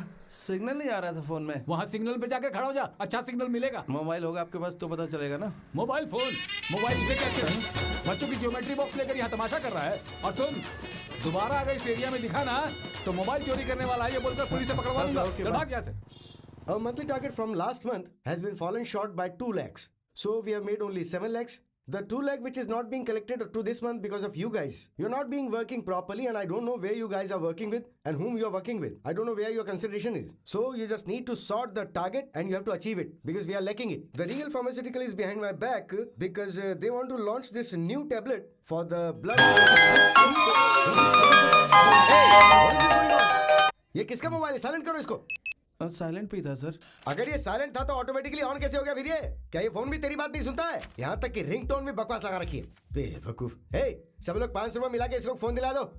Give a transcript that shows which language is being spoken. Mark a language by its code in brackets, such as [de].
[hi] Signal नहीं आ रहा था फोन में। वहाँ सिग्नल पे जाकर खड़ा हो जा, अच्छा सिग्नल मिलेगा। मोबाइल होगा आपके पास तो पता चलेगा ना। मोबाइल फोन, मोबाइल से क्या कर? बच्चों की ज्योमेट्री बॉक्स लेकर यहाँ तमाशा कर रहा है। और सुन, दोबारा अगर इस एरिया में दिखा ना तो मोबाइल चोरी करने वाला है ये बोलकर पुलिस से पकड़वा दूंगा। [en] okay, [hi] चल [en] Bye. [hi] भाग यहाँ से। [en] Our monthly target from last month has been fallen short by 2 lakhs. So we have made only 7 lakhs. The 2 lakh which is not being collected to this month because of you guys. You're not being working properly and I don't know where you guys are working with and whom you're working with. I don't know where your consideration is. So you just need to sort the target and you have to achieve it because we are lacking it. The Regal Pharmaceutical is behind my back because they want to launch this new tablet for the blood. Hey! What is this going on? [hi] ये किसका mobile है? Silent करो इसको। Silent पे था sir. अगर ये silent था तो ऑटोमेटिकली ऑन कैसे हो गया फिर ये? क्या ये फोन भी तेरी बात नहीं सुनता है? यहाँ तक कि रिंगटोन में बकवास लगा रखी है। बेवकूफ। हे, सब लोग 500 रुपए मिला के इसको फोन दिला दो।